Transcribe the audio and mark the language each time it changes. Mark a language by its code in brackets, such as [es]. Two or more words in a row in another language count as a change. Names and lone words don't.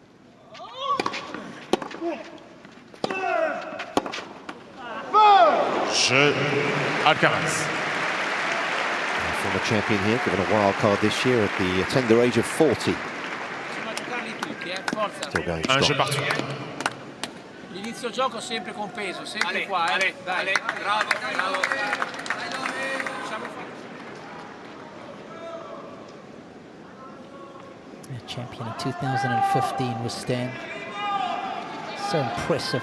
[fr] Jeu Alcaraz. [en] Former champion here, given a wild card this year at the tender age of 40. Still going [fr] Un jeu [en] strong. [fr] partout. [it] L'inizio gioco sempre compeso, sempre qua, dai. Bravo, bravo. [en] Champion in 2015 was Stan. So impressive.